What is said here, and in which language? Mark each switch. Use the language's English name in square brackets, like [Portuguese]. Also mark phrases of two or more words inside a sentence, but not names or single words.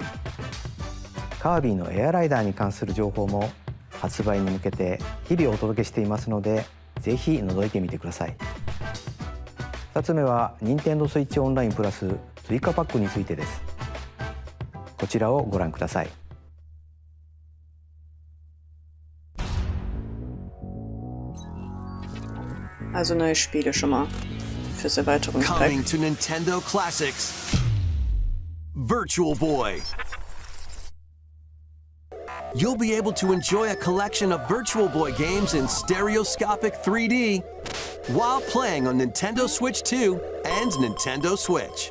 [Japanese] カービィのエアライダーに関する情報も発売に向けて日々お届けしていますので、ぜひ覗いてみてください。2つ目は任天堂スイッチオンラインプラス追加パックについてです。こちらをご覧ください。 [German] Also neue Spiele schon mal fürs Erweiterungspack. [English] Coming to Nintendo Classics, Virtual Boy. You'll be able to enjoy a collection of Virtual Boy games in stereoscopic 3D while playing on Nintendo Switch 2 and Nintendo Switch.